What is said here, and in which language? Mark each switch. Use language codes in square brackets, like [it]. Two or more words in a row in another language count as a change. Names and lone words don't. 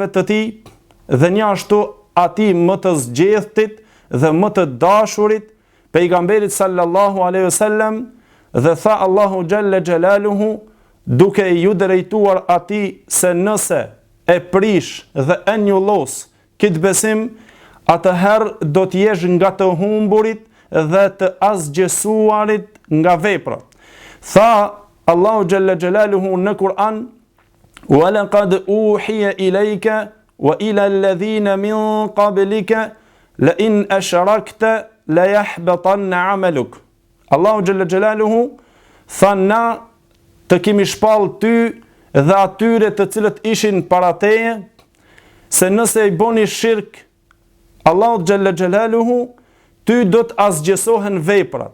[sq] të tij, dhe një ashtu ati më të zgjedhtit dhe më të dashurit, pejgamberit [ar] صلى الله عليه وسلم, [sq] dhe tha Allahu [ar] جل جلاله [sq] duke ju drejtuar ati se nëse e prish dhe e njollos këtë besim, atëherë do t'jesh nga të humburit dhe të asgjësuarit nga vepra. Tha Allahu [ar] جل جلاله [sq] në Kur'an: [ar] "ولقد أوحي إليك وإلى الذين من قبلك لئن أشركت ليحبطن عملك." [sq] Allahu [ar] جل جلاله [sq] tha na të kemi shpall ty dhe atyre të cilët ishin para teje, se nëse i boni shirk Allahu [ar] جل جلاله, [sq] ty do të asgjësohen veprat.